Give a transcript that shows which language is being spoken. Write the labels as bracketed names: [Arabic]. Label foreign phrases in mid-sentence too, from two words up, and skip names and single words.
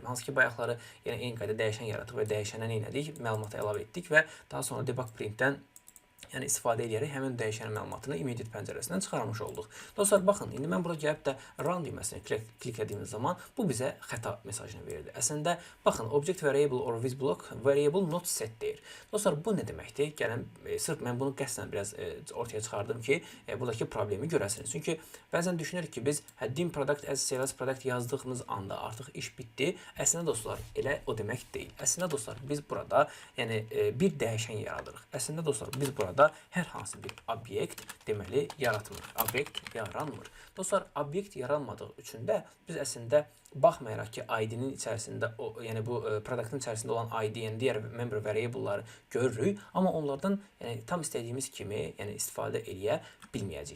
[Azerbaijani] Hansı ki, bayaqları yəni eyni qayda dəyişən yaratdıq və dəyişənə nə etdik? Məlumatı əlavə etdik və daha sonra [English] debug printdən [Azerbaijani] yəni istifadə edərək həmin dəyişənin məlumatını immediate pəncərəsindən çıxarmış olduq. Dostlar, baxın, indi mən burada gəlib də run düyməsini kliklədiyimiz zaman bu bizə xəta mesajını verirdi. Əslində, baxın, [English] object variable or with block variable not set deyir. [Azerbaijani] Dostlar, bu nə deməkdir? Gəlin, sırf mən bunu qəsdən biraz ortaya çıxardım ki, buradakı problemi görəsiniz. Çünki bəzən düşünürük ki, biz [English] dim product as CLS product [Azerbaijani] yazdığımız anda artıq iş bitdi. Əslində, dostlar, elə o demək deyil. Əslində, dostlar, biz burada yəni bir dəyişən yaradırıq. Əslində, dostlar, biz burada hər hansı bir obyekt deməli yaratmır. Obyekt yaranmır. Dostlar, obyekt yaranmadığı üçün də biz əslində baxmayaraq ki, ID-nin içərisində, yəni bu produktın içərisində olan ID, yəni digər [English] member variable'ları [Azerbaijani] görürük, amma onlardan yəni, tam istədiyimiz kimi yəni, istifadə edə bilməyəcəyik.